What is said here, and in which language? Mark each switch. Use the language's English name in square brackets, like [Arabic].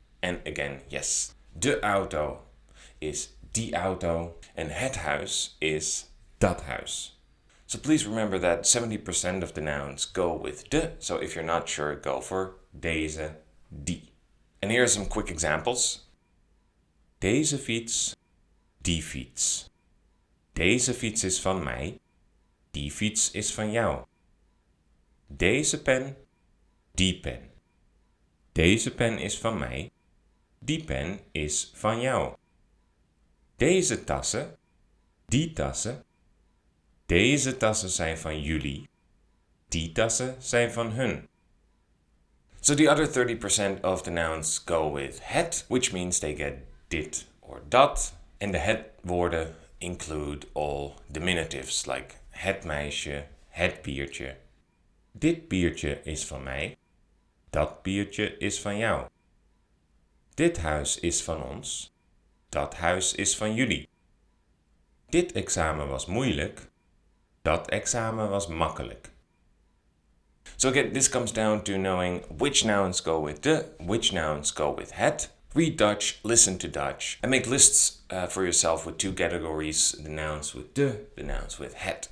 [English] And again, yes, [Dutch] de auto is die auto [English] and [Dutch] het huis is dat huis. [English] So please remember that 70% of the nouns go with de, so if you're not sure, go for deze, die. And here are some quick examples. [Dutch] Deze fiets, die fiets. Deze fiets is van mij, die fiets is van jou. Deze pen, die pen. Deze pen is van mij, die pen is van jou. Deze tassen, die tassen. Deze tassen zijn van jullie, die tassen zijn van hun. [English] So the other 30% of the nouns go with het, which means they get dit or dat. And the het woorden include all diminutives like het meisje, het biertje. [Dutch] Dit biertje is van mij, dat biertje is van jou. Dit huis is van ons, dat huis is van jullie. Dit examen was moeilijk, dat examen was makkelijk. [English] So again, this comes down to knowing which nouns go with de, which nouns go with het. Read Dutch, listen to Dutch, and make lists for yourself with two categories, the nouns with de, the nouns with het.